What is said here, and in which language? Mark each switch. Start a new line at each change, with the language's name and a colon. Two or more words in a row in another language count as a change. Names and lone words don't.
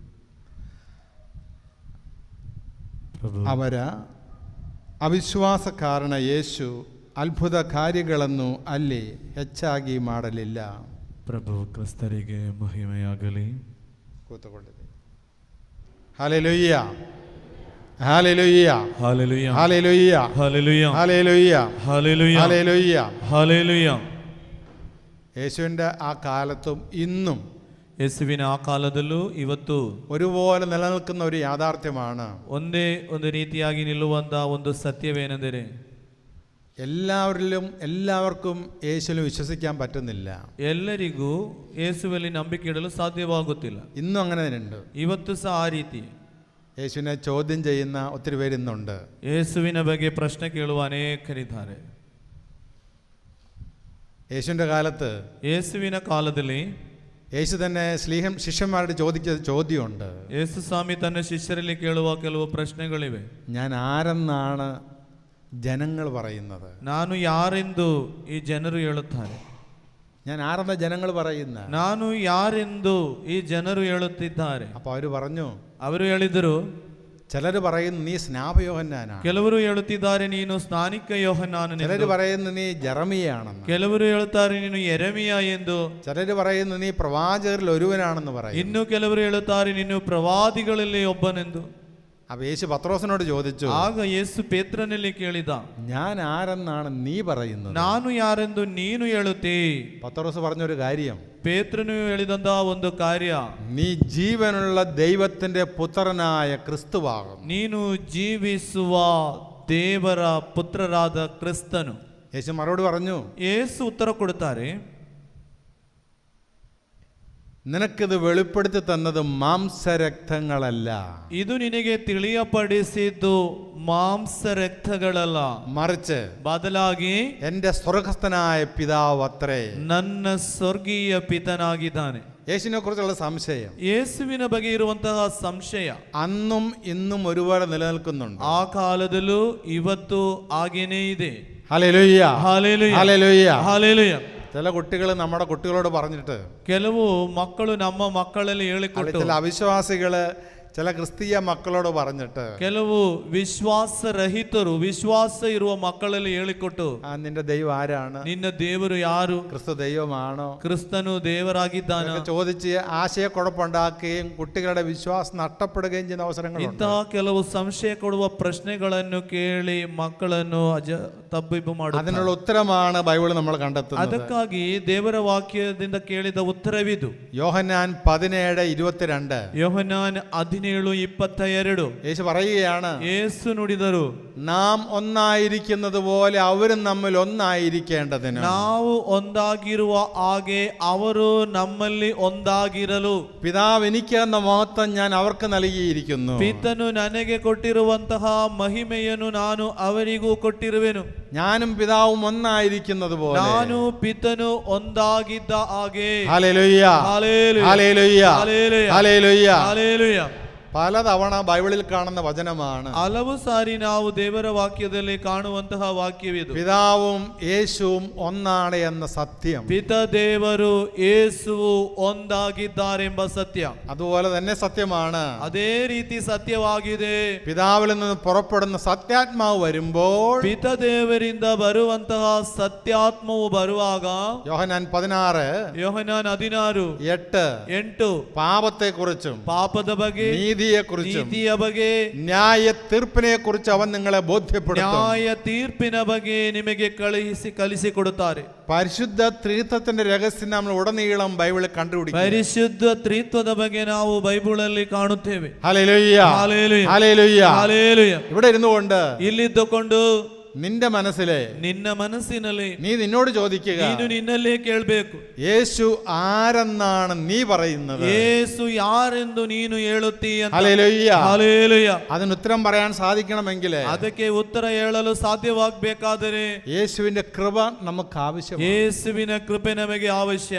Kannada: ಅವರ ಅವಿಶ್ವಾಸ ಕಾರಣ ಯೇಸು ಅದ್ಭುತ ಕಾರ್ಯಗಳನ್ನು ಅಲ್ಲಿ ಹೆಚ್ಚಾಗಿ ಮಾಡಲಿಲ್ಲ. ಪ್ರಭು ಕ್ರಿಸ್ತರಿಗೆ ಮಹಿಮೆಯಾಗಲಿ. ಕೂತುಕೊಂಡಿದೆ. ಹಲ್ಲೆಲೂಯಾ, ಹಲ್ಲೆಲೂಯಾ, ಹಲ್ಲೆಲೂಯಾ, ಹಲ್ಲೆಲೂಯಾ, ಹಲ್ಲೆಲೂಯಾ, ಹಲ್ಲೆಲೂಯಾ, ಹಲ್ಲೆಲೂಯಾ, ಹಲ್ಲೆಲೂಯಾ, ಹಲ್ಲೆಲೂಯಾ.
Malayalam: യേശുവിൻ്റെ ആ കാലത്തും ഇന്നും
Kannada: ಯೇಸುವಿನ ಆ ಕಾಲದಲ್ಲೂ ಇವತ್ತು
Malayalam: ഒരുപോലെ നിലനിൽക്കുന്ന ഒരു യാഥാർത്ഥ്യമാണ്.
Kannada: ಒಂದೇ ಒಂದು ರೀತಿಯಾಗಿ ನಿಲ್ಲುವಂತಹ ಒಂದು ಸತ್ಯವೇನೆಂದರೆ
Malayalam: എല്ലാവർക്കും യേശുവിൽ വിശ്വസിക്കാൻ പറ്റുന്നില്ല.
Kannada: ಎಲ್ಲರಿಗೂ ಯೇಸುವಲ್ಲಿ ನಂಬಿಕೆ ಇಡಲು ಸಾಧ್ಯವಾಗುತ್ತಿಲ್ಲ.
Malayalam: ഇന്നും അങ്ങനെ തന്നെയുണ്ട്.
Kannada: ಇವತ್ತು ಸಹ ಆ ರೀತಿ
Malayalam: യേശുവിനെ ചോദ്യം ചെയ്യുന്ന ഒത്തിരി പേര് ഇന്നുണ്ട്.
Kannada: ಯೇಸುವಿನ ಬಗ್ಗೆ ಪ್ರಶ್ನೆ ಕೇಳುವ ಅನೇಕರಿದ್ದಾರೆ.
Malayalam: യേശുവിൻ്റെ കാലത്ത്,
Kannada: ಯೇಸುವಿನ ಕಾಲದಲ್ಲಿ
Malayalam: യേശു തന്നെ ശിഷ്യന്മാരോട് ചോദിച്ച ചോദ്യമുണ്ട്.
Kannada: ಯೇಸು ಸ್ವಾಮಿ ತನ್ನ ಶಿಷ್ಯರಲ್ಲಿ ಕೇಳುವ ಕೆಲವು ಪ್ರಶ್ನೆಗಳಿವೆ.
Malayalam: ഞാൻ ആരെന്നാണ് ജനങ്ങൾ പറയുന്നത്?
Kannada: ನಾನು ಯಾರೆಂದು ಈ ಜನರು ಹೇಳುತ್ತಾರೆ.
Malayalam: ഞാൻ ആരെന്ന ജനങ്ങൾ പറയുന്ന?
Kannada: ನಾನು ಯಾರೆಂದು ಈ ಜನರು ಹೇಳುತ್ತಿದ್ದಾರೆ.
Malayalam: അപ്പോൾ അവർ പറഞ്ഞു,
Kannada: ಅವರು ಹೇಳಿದರು,
Malayalam: ചിലർ പറയുന്നു നീ സ്നാപയോഹന്നാനാണ്,
Kannada: ಕೆಲವರು ಹೇಳುತ್ತಿದ್ದಾರೆ ನೀನು ಸ್ನಾನಿಕ ಯೋಹನ್ನಾನನು,
Malayalam: ചിലർ പറയുന്നു നീ ജെറമിയാണെന്ന്,
Kannada: ಕೆಲವರು ಹೇಳುತ್ತಾರೆ ನೀನು ಯೆರೆಮೀಯ ಎಂದು,
Malayalam: ചിലർ പറയുന്നു നീ പ്രവാചകരിൽ ഒരുവനാണെന്ന് പറയും,
Kannada: ಇನ್ನು ಕೆಲವರು ಹೇಳುತ್ತಾರೆ ನೀನು ಪ್ರವಾದಿಗಳಲ್ಲಿ ಒಬ್ಬನೆಂದು.
Malayalam: അപ്പോൾ യേശു പത്രോസിനോട് ചോദിച്ചു,
Kannada: ಆಗ ಯೇಸು ಪೇತ್ರನಲ್ಲಿ ಕೇಳಿದ,
Malayalam: ഞാൻ ആരെന്നാണ് നീ പറയുന്നത്?
Kannada: ನಾನು ಯಾರೆಂದು ನೀನು ಹೇಳುತ್ತೀ?
Malayalam: പത്രോസ് പറഞ്ഞൊരു കാര്യം,
Kannada: ಪೇತ್ರನು ಹೇಳಿದಂತಹ ಒಂದು ಕಾರ್ಯ,
Malayalam: നീ ജീവനുള്ള ദൈവത്തിന്റെ പുത്രനായ ക്രിസ്തുവാകുന്നു.
Kannada: ನೀನು ಜೀವಿಸುವ ದೇವರ ಪುತ್ರರಾದ ಕ್ರಿಸ್ತನು.
Malayalam: യേശു മറുപടി പറഞ്ഞു,
Kannada: ಯೇಸು ಉತ್ತರ ಕೊಡುತ್ತಾರೆ,
Malayalam: നിനക്കിത് വെളിപ്പെടുത്തി തന്നത് മാംസരക്തങ്ങളല്ല,
Kannada: ಇದು ನಿನಗೆ ತಿಳಿಯಪಡಿಸಿದ್ದು ಮಾಂಸರಕ್ತಗಳಲ್ಲ,
Malayalam: മറിച്ച്
Kannada: ಬದಲಾಗಿ
Malayalam: എൻ്റെ സ്വർഗസ്ഥനായ പിതാവ് അത്രേ.
Kannada: ನನ್ನ ಸ್ವರ್ಗೀಯ ಪಿತನಾಗಿದ್ದಾನೆ.
Malayalam: യേശുവിനെ കുറിച്ചുള്ള സംശയം,
Kannada: ಯೇಸುವಿನ ಬಗ್ಗೆ ಇರುವಂತಹ ಸಂಶಯ
Malayalam: അന്നും ഇന്നും ഒരുപോലെ നിലനിൽക്കുന്നുണ്ട്.
Kannada: ಆ ಕಾಲದಲ್ಲೂ ಇವತ್ತು ಹಾಗೇನೇ ಇದೆ.
Malayalam: ഹല്ലേലൂയ,
Kannada: ಹಾಲೆಲೂಯ,
Malayalam: ഹല്ലേലൂയ.
Kannada: ಹಾಲೆಲೂಯ.
Malayalam: ചില കുട്ടികൾ നമ്മുടെ കുട്ടികളോട് പറഞ്ഞിട്ട്,
Kannada: ಕೆಲವು ಮಕ್ಕಳು ನಮ್ಮ ಮಕ್ಕಳಲ್ಲಿ ಹೇಳಿಕೊಟ್ಟು,
Malayalam: ചില അവിശ്വാസികള് ചില ക്രിസ്തീയ മക്കളോട് പറഞ്ഞിട്ട്
Kannada: ಕೆಲವು ವಿಶ್ವಾಸರಹಿತರು ವಿಶ್ವಾಸ ಇರುವ ಮಕ್ಕಳಲ್ಲಿ ಹೇಳಿಕೊಟ್ಟು
Malayalam: നിന്റെ ദൈവം ആരാണ്,
Kannada: ನಿನ್ನ ದೇವರು ಯಾರು,
Malayalam: ക്രിസ്തു ദൈവമാണോ,
Kannada: ಕ್ರಿಸ್ತನು ದೇವರಾಗಿದ್ದಾನ
Malayalam: ചോദിച്ച് ആശയക്കുഴപ്പമുണ്ടാക്കുകയും കുട്ടികളുടെ വിശ്വാസം നഷ്ടപ്പെടുകയും ചെയ്യുന്ന അവസരങ്ങളുണ്ട്.
Kannada: ಇಂತಹ ಕೆಲವು ಸಂಶಯ ಕೊಡುವ ಪ್ರಶ್ನೆಗಳನ್ನು ಕೇಳಿ ಮಕ್ಕಳನ್ನು ತಬ್ಬಿಬ್ಬು ಮಾಡುತ್ತಾರೆ.
Malayalam: അതിനുള്ള ഉത്തരമാണ് ബൈബിൾ നമ്മൾ കണ്ടെത്തുന്നത്.
Kannada: ಅದಕ್ಕಾಗಿ ದೇವರ ವಾಕ್ಯದಿಂದ ಕೇಳಿದ ಉತ್ತರವಿದು.
Malayalam: യോഹന്നാൻ 17:22.
Kannada: ಯೋಹನ್ನಾನ್ 17:22.
Malayalam: യേശു പറയുകയാണ്,
Kannada: യേಸು ನುಡಿದರು,
Malayalam: നാം ഒന്നായിരിക്കുന്നത് പോലെ അവരും നമ്മിൽ ഒന്നായിരിക്കേണ്ടതിന്.
Kannada: ನಾವು ಒಂದಾಗಿರುವ ಹಾಗೆ ಅವರು ನಮ್ಮಲ್ಲಿ ಒಂದಾಗಿರಲು
Malayalam: പിതാവ് എനിക്ക് എന്ന മഹത്വം ഞാൻ അവർക്ക് നൽകിയിരിക്കുന്നു.
Kannada: ಪಿತನು ನನಗೆ ಕೊಟ್ಟಿರುವಂತಹ ಮಹಿಮೆಯನ್ನು ನಾನು ಅವರಿಗೂ ಕೊಟ್ಟಿರುವೆನು.
Malayalam: ഞാനും പിതാവും ഒന്നായിരിക്കുന്നത് പോലെ.
Kannada: ನಾನು ಪಿತನು ಒಂದಾಗಿದ್ದ ಹಾಗೆ.
Malayalam: ഹല്ലേലൂയ, ഹല്ലേലൂയ, ഹല്ലേലൂയ, ഹല്ലേലൂയ, ഹല്ലേലൂയ. ഹല്ലേലൂയ. പലതവണ ബൈബിളിൽ കാണുന്ന വചനമാണ്.
Kannada: ಹಲವು ಸಾರಿ ನಾವು ದೇವರ ವಾಕ್ಯದಲ್ಲಿ ಕಾಣುವಂತಹ ವಾಕ್ಯವಿದು.
Malayalam: പിതാവും യേശുവും ഒന്നാണ് എന്ന സത്യം.
Kannada: ಪಿತ ದೇವರು ಯೇಸುವು ಒಂದಾಗಿದ್ದಾರೆಂಬ ಸತ್ಯ
Malayalam: അതുപോലെ തന്നെ സത്യമാണ്.
Kannada: ಅದೇ ರೀತಿ ಸತ್ಯವಾಗಿದೆ.
Malayalam: പിതാവിൽ നിന്ന് പുറപ്പെടുന്ന സത്യാത്മാവ് വരുമ്പോൾ,
Kannada: ಪಿತ ದೇವರಿಂದ ಬರುವಂತಹ ಸತ್ಯಾತ್ಮವು ಬರುವಾಗ,
Malayalam: യോഹന്നാൻ 16
Kannada: ಯೋಹನ್ನಾನ್
Malayalam: 16:8 പാപത്തെക്കുറിച്ചും
Kannada: ಪಾಪದ ಬಗ್ಗೆ,
Malayalam: നീതിയെക്കുറിച്ചും
Kannada: ನೀತಿಯ ಬಗ್ಗೆ,
Malayalam: ന്യായ തീർപ്പിനെ കുറിച്ച് അവൻ നിങ്ങളെ ബോധ്യപ്പെടുത്തും.
Kannada: ನ್ಯಾಯ ತೀರ್ಪಿನ ಬಗ್ಗೆ ನಿಮಗೆ ಕಲಿಸಿಕೊಡುತ್ತಾರೆ.
Malayalam: പരിശുദ്ധ ത്രിത്വത്തിന്റെ രഹസ്യം നമ്മൾ ഉടനീളം ബൈബിളിൽ കണ്ടുപിടിക്കും.
Kannada: ಪರಿಶುದ್ಧ ತ್ರಿತ್ವದ ಬಗ್ಗೆ ನಾವು ಬೈಬಲಲ್ಲಿ ಕಾಣುತ್ತೇವೆ.
Malayalam: ഹല്ലേലൂയ, ഹല്ലേലൂയ, ഹല്ലേലൂയ. ഹല്ലേലൂയ. ഇവിടെ ഇരുന്നുകൊണ്ട്
Kannada: ಇಲ್ಲಿದ್ದುಕೊಂಡು
Malayalam: നിന്റെ മനസ്സിലെ,
Kannada: ನಿನ್ನ ಮನಸ್ಸಿನಲ್ಲಿ
Malayalam: നീ നിന്നോട് ചോദിക്കുക,
Kannada: ನೀನು ನಿನ್ನಲ್ಲೇ ಕೇಳಬೇಕು,
Malayalam: യേശു ആരെന്നാണ് നീ പറയുന്നത്?
Kannada: ಯೇಸು ಯಾರೆಂದು ನೀನು ಹೇಳುತ್ತೀಯ?
Malayalam: ഹല്ലേലൂയ. ഹല്ലേലൂയ. അതിന് ഉത്തരം പറയാൻ സാധിക്കണമെങ്കിൽ,
Kannada: ಅದಕ್ಕೆ ಉತ್ತರ ಹೇಳಲು ಸಾಧ್ಯವಾಗಬೇಕಾದರೆ
Malayalam: യേശുവിന്റെ കൃപ നമുക്ക് ആവശ്യമാണ്.
Kannada: ಯೇಸುವಿನ ಕೃಪೆ ನಮಗೆ ಅವಶ್ಯ.